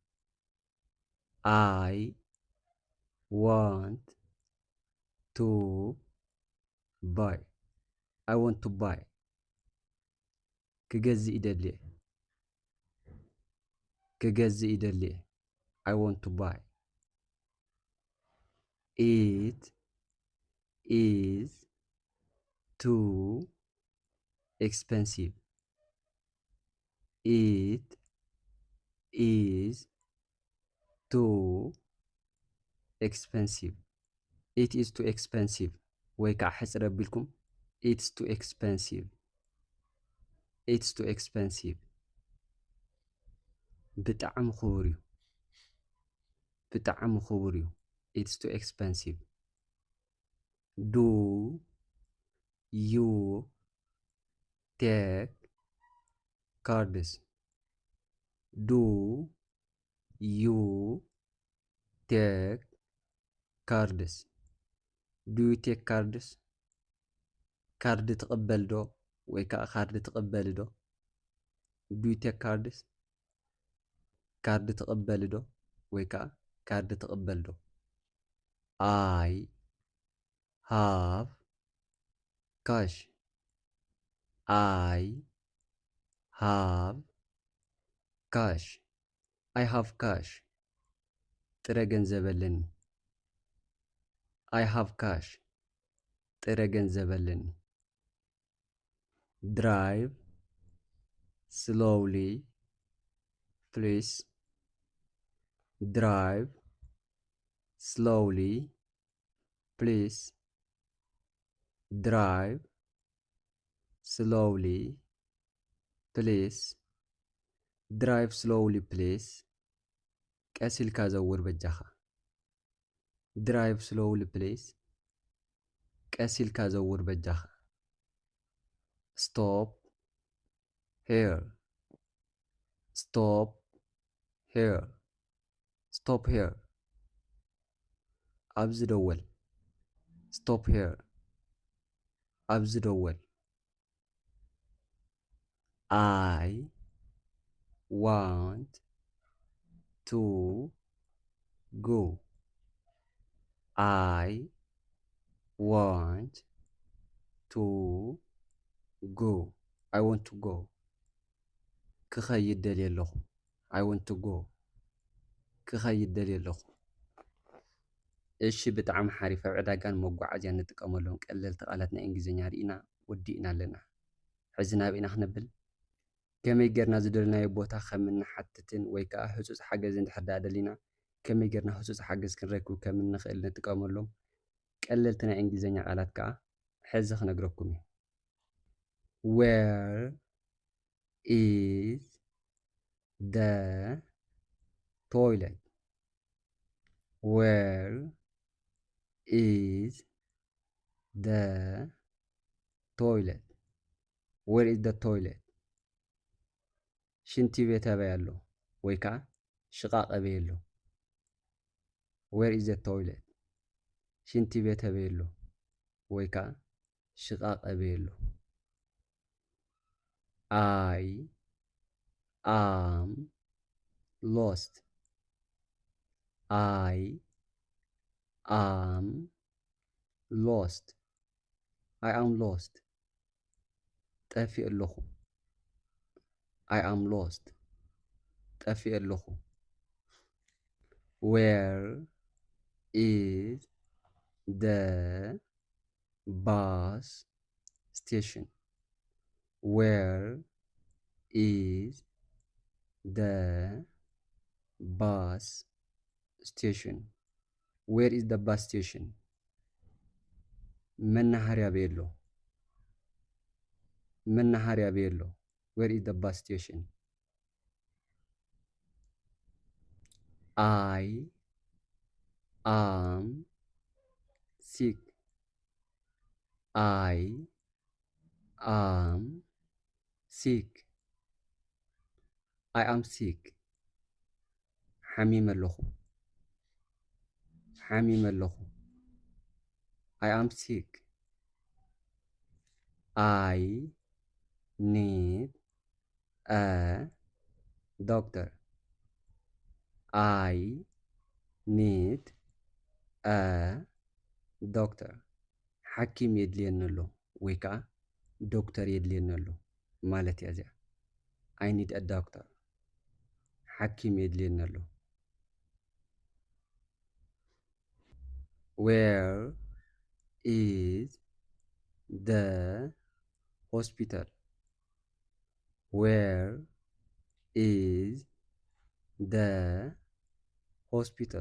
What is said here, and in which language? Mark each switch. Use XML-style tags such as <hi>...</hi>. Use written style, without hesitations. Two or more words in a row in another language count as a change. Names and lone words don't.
<en>I want to buy. I want to buy.</en> <ti>ክገዝእ ይደልየ. ክገዝእ ይደልየ.</ti> <en>I want to buy. It is too expensive. It is too expensive. It is too expensive.</en> <ti>ወይ ከዓ ሕፅረ ኣቢልኩም</ti> <en>It's too expensive. It's too expensive.</en> <ti>ብጣዕሚ ክቡር እዩ. ብጣዕሚ ክቡር እዩ.</ti> <en>It's too expensive. Do you take cards? Do you take cards? Do you take cards?</en> <ti>ካርድ ትቕበል ዶ ወይ ከዓ ካርድ ትቕበል ዶ?</ti> <en>Do you take cards?</en> <ti>ካርድ ትቕበል ዶ ወይ ከዓ ካርድ ትቕበል ዶ?</ti> <en>I have cash. I have cash. I have cash.</en> <ti>ጥረ ገንዘብ ኣለኒ።</ti> <en>I have cash.</en> <ti>ጥረ ገንዘብ ኣለኒ።</ti> <en>Drive slowly, please. Drive slowly, please. Drive slowly, please. Drive slowly, please.</en> <ti>ቀስ ኢልካ ዘውር በጃኻ።</ti> <en>Drive slowly, please.</en> <ti>ቀስ ኢልካ ዘውር በጃኻ።</ti> <en>Stop here. Stop here. Stop here.</en> <ti>ኣብዚ ደወል።</ti> <en>Stop here.</en> <ti>ኣብዚ ደወል።</ti> <en>I want to go. I want to go. I want to go.</en> <ti>ክኸይድ ደልየ ኣለኹ።</ti> <en>I want to go.</en> <ti>ክኸይድ ደልየ ኣለኹ። እሺ ብጣዕሚ ሓሪፍ። ኣብ ዕዳጋን መጓዓዝያን ንጥቀመሎም ቀለልቲ ቃላት ናይ እንግሊዝኛ ርኢና ወዲእና ኣለና። ሕዚ ናብ ኢና ክንብል ከመይ ጌርና ዝደለናዮ ቦታ ከም እንሓትትን ወይ ከዓ ህፁፅ ሓገዝ እንድሕር ዳኣ ደሊና ከመይ ጌርና ህፁፅ ሓገዝ ክንረክብ ከም እንኽእል ንጥቀመሎም ቀለልቲ ናይ እንግሊዝኛ ቃላት ከዓ ሕዚ ክነግረኩም እየ።</ti> <en>Where is the toilet? Where is the toilet? Where is the toilet?</en> <ti>ሽንቲ ቤት ኣበይ ኣሎ ወይ ከዓ ሽቓቕ ኣበይ ኣሎ?</ti> <en>Where is the toilet?</en> <ti>ሽንቲ ቤት ኣበይ ኣሎ ወይ ከዓ ሽቓቕ ኣበይ ኣሎ?</ti> <en>I am lost. I am lost. I am lost.</en> <ti>ጠፊእ ኣለኹ።</ti> <en>I am lost.</en> <ti>ጠፊእ ኣለኹ።</ti> <en>Where is the bus station? Where is the bus station? Where is the bus station?</en> <ti>መናሃርያ ኣበይ ኣሎ? መናሃርያ ኣበይ ኣሎ?</ti> <en>Where is the bus station? I am sick. I am sick. I am sick.</en> <ti>ሓሚም ኣለኹ። ሓሚም ኣለኹ።</ti> <en>I am sick. I need a doctor. I need a doctor.</en> <ti>ሓኪም የድልየኒ ኣሎ ወይ ከዓ ዶክተር የድልየኒ ኣሎ ማለት እያ እዚኣ።</ti> <en>I need a doctor.</en> <ti>ሓኪም የድልየኒ ኣሎ።</ti> <en>Where is the hospital? Where is the hospital?</en>